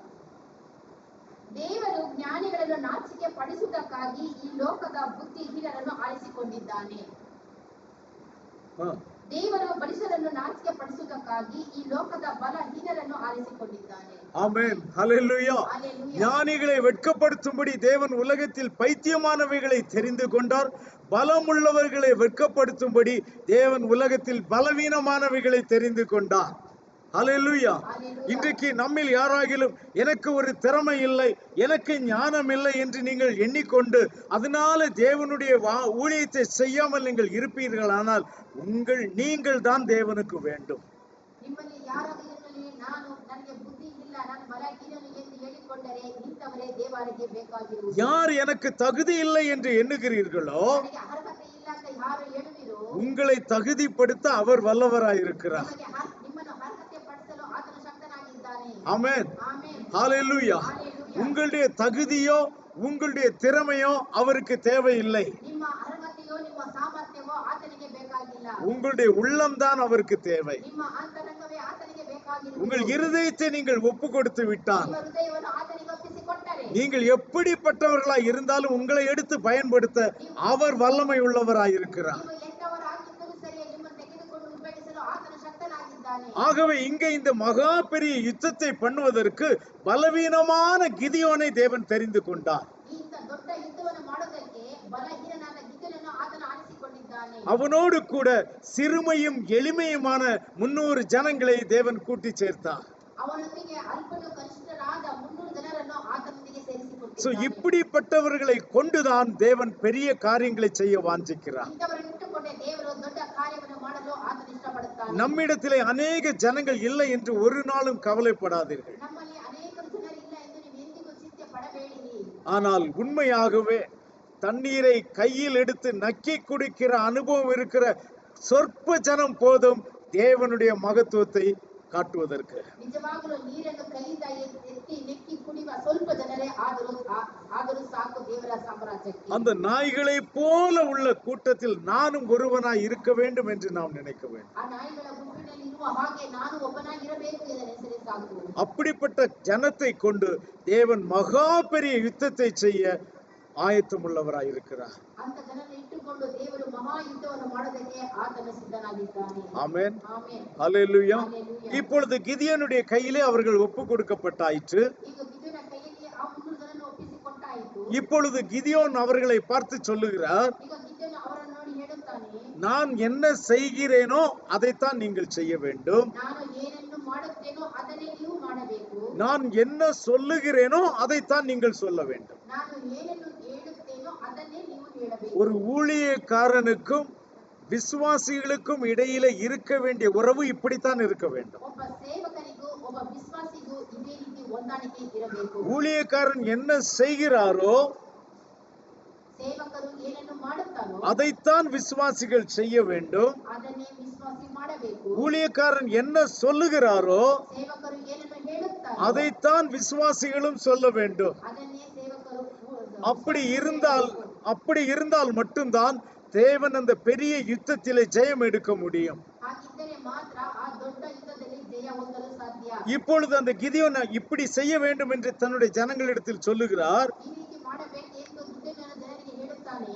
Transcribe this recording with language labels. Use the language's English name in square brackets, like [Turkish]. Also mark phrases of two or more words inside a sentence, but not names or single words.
[Kannada] ದೇವರು ಜ್ಞಾನಿಗಳನ್ನು ನಾಚಿಕೆ ಪಡಿಸುವುದಕ್ಕಾಗಿ ಈ ಲೋಕದ ಬುದ್ಧಿಹೀನರನ್ನು ಆರಿಸಿಕೊಂಡಿದ್ದಾನೆ. ದೇವರು ಬಲಿಷ್ಠರನ್ನು ನಾಚಿಕೆ ಪಡಿಸುವುದಕ್ಕಾಗಿ ಈ ಲೋಕದ ಬಲಹೀನರನ್ನು ಆರಿಸಿಕೊಂಡಿದ್ದಾನೆ. [Tamil] ஆமென். ஹல்லேலூயா. ஹல்லேலூயா. ஞானிகளை வெட்கப்படுத்தும்படி தேவன் உலகத்தில் பைத்தியமானவைகளை தெரிந்து கொண்டார். பலமுள்ளவர்களை வெட்கப்படுத்தும்படி தேவன் உலகத்தில் பலவீனமானவைகளை தெரிந்து கொண்டார். ஹல்லேலூயா. இன்றைக்கு நம்மில் யாராகிலும் எனக்கு ஒரு திறமை இல்லை, எனக்கு ஞானம் இல்லை என்று நீங்கள் எண்ணிக்கொண்டு அதனால தேவனுடைய ஊழியத்தை செய்யாமல் நீங்கள் இருப்பீர்களானால் நீங்கள் தான் தேவனுக்கு வேண்டும். [Kannada] ನಿಮ್ಮಲ್ಲಿ ಯಾರಾಗಲಿ ನಾನು ನನಗೆ ಬುದ್ಧಿ ಇಲ್ಲ, ನಾನು ಬಲಹೀನನು ಎಂದು ಹೇಳಿಕೊಂಡರೆ ಇಂಥವರೇ ದೇವರಿಗೆ ಬೇಕಾಗಿರುವುದು. [Tamil] யார் எனக்கு தகுதி இல்லை என்று எண்ணுகிறீர்களோ, [Kannada] ನನಗೆ ಅರ್ಹತೆ ಇಲ್ಲ ಅಂತ ಯಾರು ಹೇಳುವಿರೋ, [Tamil] உங்களை தகுதிப்படுத்த அவர் வல்லவராயிருக்கிறார். [Kannada] ನಿಮ್ಮನ್ನು ಅರ್ಹತೆ ಪಡಿಸಲು ಆತನು ಶಕ್ತನಾಗಿದ್ದಾನೆ. [Tamil] ஆமென். [Kannada] ಆಮೆನ್. [Tamil] ஹல்லேலூயா. உங்களுடைய தகுதியோ உங்களுடைய திறமையோ அவருக்கு தேவையில்லை. [Kannada] ನಿಮ್ಮ ಅರ್ಹತೆಯೋ ನಿಮ್ಮ ಸಾಮರ್ಥ್ಯವೋ ಆತನಿಗೆ ಬೇಕಾಗಿಲ್ಲ. [Tamil] உங்களுடைய உள்ளம்தான் அவருக்கு தேவை. [Kannada] ನಿಮ್ಮ ಅಂತರಂಗವೇ ಆತನಿಗೆ ಬೇಕಾಗಿರುವುದು. [Tamil] உங்கள் இருதயத்தை நீங்கள் ஒப்பு கொடுத்து விட்டால், [Kannada] ನಿಮ್ಮ ಹೃದಯವನ್ನು ಆತನಿಗೆ ಒಪ್ಪಿಸಿಕೊಟ್ಟರೆ, [Tamil] நீங்கள் எப்படிப்பட்டவர்களாய் இருந்தாலும் உங்களை எடுத்து பயன்படுத்த அவர் வல்லமை உள்ளவராய் இருக்கிறார். [Kannada] ನೀವು ಎಂತವರಾಗಿದ್ದರೂ ಸರಿ, ನಿಮ್ಮನ್ನು ತೆಗೆದುಕೊಂಡು ಉಪಯೋಗಿಸಲು ಆತನು ಶಕ್ತನಾಗಿದ್ದಾನೆ. [Tamil] ஆகவே இங்கே இந்த மகா பெரிய யுத்தத்தை பண்ணுவதற்கு பலவீனமான கிதியோனை தேவன் தெரிந்து கொண்டார். [Kannada] ಇಂಥ ದೊಡ್ಡ ಯುದ್ಧವನ್ನು ಮಾಡೋದಕ್ಕೆ ಬಲಹೀನನಾದ ಗಿದ್ಯೋನನ್ನು ಆತನು ಆರಿಸಿಕೊಂಡಿದ್ದಾನೆ. [Tamil] அவனோடு கூட சிறுமையும் எளிமையுமான 300 ஜனங்களை தேவன் கூட்டி சேர்த்தார். [Kannada] ಅವನೊಂದಿಗೆ ಅಲ್ಪನು ಕನಿಷ್ಠರಾದ 300 ಜನರನ್ನು ಆತನೊಂದಿಗೆ சோ ಸೇರಿಸಿಕೊಂಡಿದ್ದಾನೆ. [Tamil] இப்படிப்பட்டவர்களை கொண்டுதான் தேவன் பெரிய காரியங்களை செய்ய வாஞ்சிக்கிறார். [Kannada] ಇಂಥವರನ್ನು ಇಟ್ಟುಕೊಂಡೇ ದೇವರು ದೊಡ್ಡ ಕಾರ್ಯವನ್ನು ಮಾಡಲು ಆತನು ಇಷ್ಟಪಡುತ್ತಾನೆ. [Tamil] நம்மிடத்திலே அநேக ஜனங்கள் இல்லை என்று ஒரு நாளும் கவலைப்படாதீர்கள். [Kannada] ನಮ್ಮಲ್ಲಿ ಅನೇಕ ಜನರಿಲ್ಲ ಎಂದು ನೀವು ಎಂದಿಗೂ ಚಿಂತೆ ಪಡಬೇಡಿರಿ. [Tamil] ஆனால் உண்மையாகவே தண்ணீரை கையில் எடுத்து நக்கி குடிக்கிற அனுபவம் இருக்கிற சொற்ப ஜனம் போதும் தேவனுடைய மகத்துவத்தை காட்டுவதற்கு. [Kannada] ನಿಜವಾಗಲೂ ನೀರನ್ನು ಕೈಯಿಂದ ಎತ್ತಿ ನೆಕ್ಕಿ ಕುಡಿಯುವ ಸ್ವಲ್ಪ ಜನರೇ ಆದರೂ ಸಾಕು ದೇವರ ಸಾಮ್ರಾಜ್ಯಕ್ಕೆ. [Tamil] அந்த நாய்களை போல உள்ள கூட்டத்தில் நானும் ஒருவனாய் இருக்க வேண்டும் என்று நாம் நினைக்க வேண்டும். [Kannada] ಆ ನಾಯಿಗಳ ಗುಂಪಿನಲ್ಲಿ ಇರುವ ಹಾಗೆ ನಾನು ಒಬ್ಬನಾಗಿರಬೇಕು ಎಂದು ನೆನೆಸಿದರೆ ಸಾಕು. [Tamil] அப்படிப்பட்ட ஜனத்தை கொண்டு தேவன் மகா பெரிய யுத்தத்தை செய்ய ஆயத்தமுள்ளவராய் இருக்கிறார். [Kannada] ಅಂತ ಜನರನ್ನು ಇಟ್ಟುಕೊಂಡು ದೇವರು ಮಹಾ ಯುದ್ಧವನ್ನು ಮಾಡೋದಕ್ಕೆ ಆತನು ಸಿದ್ಧನಾಗಿದ್ದಾನೆ. [Tamil] ஆமென். [Kannada] ಆಮೆನ್. [Tamil] ஹல்லேலூயா. ஹல்லேலூயா. இப்பொழுது கிதியோனுடைய கையிலே அவர்கள் ஒப்பு கொடுக்கப்பட்டாயிற்று. [Kannada] ಈಗ ಗಿದ್ಯೋನ ಕೈಯಲ್ಲಿ ಆ 300 ಜನರನ್ನು ಒಪ್ಪಿಸಿಕೊಟ್ಟಾಯಿತು. [Tamil] இப்பொழுது கிதியோன் அவர்களை பார்த்து சொல்லுகிறார், [Kannada] ಈಗ ಗಿದ್ಯೋನ ಅವರನ್ನು ನೋಡಿ ಹೇಳುತ್ತಾನೆ, [Tamil] நான் என்ன செய்கிறேனோ அதைத்தான் நீங்கள் செய்ய வேண்டும். [Kannada] ನಾನು ಏನನ್ನು ಮಾಡುತ್ತೇನೋ ಅದನ್ನೇ ನೀವು ಮಾಡಬೇಕು. [Tamil] நான் என்ன சொல்லுகிறேனோ அதைத்தான் நீங்கள் சொல்ல வேண்டும். [Kannada] ನಾನು ಏನನ್ನು ಹೇಳುತ್ತೇನೋ ಅದನ್ನೇ ನೀವು ಹೇಳಬೇಕು. [Tamil] ஒரு ஊழியக்காரனுக்கும் விசுவாசிகளுக்கும் இடையில இருக்க வேண்டிய உறவு இப்படித்தான் இருக்க வேண்டும். [Kannada] ಒಬ್ಬ ಸೇವಕನಿಗೂ ಒಬ್ಬ ವಿಶ್ವಾಸಿಗೂ ಇದೇ ರೀತಿ ಹೊಂದಾಣಿಕೆ ಇರಬೇಕು. [Tamil] ஊழியக்காரன் என்ன செய்கிறாரோ [Kannada] ಸೇವಕರು ಏನನ್ನು ಮಾಡುತ್ತಾರೋ [Tamil] அதைத்தான் விசுவாசிகள் செய்ய வேண்டும். [Kannada] ಅದನ್ನೇ ವಿಶ್ವಾಸಿ ಮಾಡಬೇಕು. [Tamil] ஊழியக்காரன் என்ன சொல்லுகிறாரோ [Kannada] ಸೇವಕರು ಏನನ್ನು ಹೇಳುತ್ತಾರೋ [Tamil] அதைத்தான் விசுவாசிகளும் சொல்ல வேண்டும். [Kannada] ಅದನ್ನೇ ಸೇವಕರು [Tamil] அப்படி இருந்தால் மட்டும்தான் தேவன் அந்த பெரிய யுத்தத்திலே ஜெயம் எடுக்க முடியும். [Kannada] ಹಾಗಿದ್ದರೆ ಮಾತ್ರ ಆ ದೊಡ್ಡ ಯುದ್ಧದಲ್ಲಿ ಜಯ ಹೊಂದಲು ಸಾಧ್ಯ. [Tamil] இப்பொழுது அந்த கிதியோன் இப்படி செய்ய வேண்டும் என்று தன்னுடைய ஜனங்களிடத்தில் சொல்லுகிறார். [Kannada] ಈ ರೀತಿ ಮಾಡಬೇಕು ಎಂದು ಗಿದ್ಯೋನನು ಜನರಿಗೆ ಹೇಳುತ್ತಾನೆ.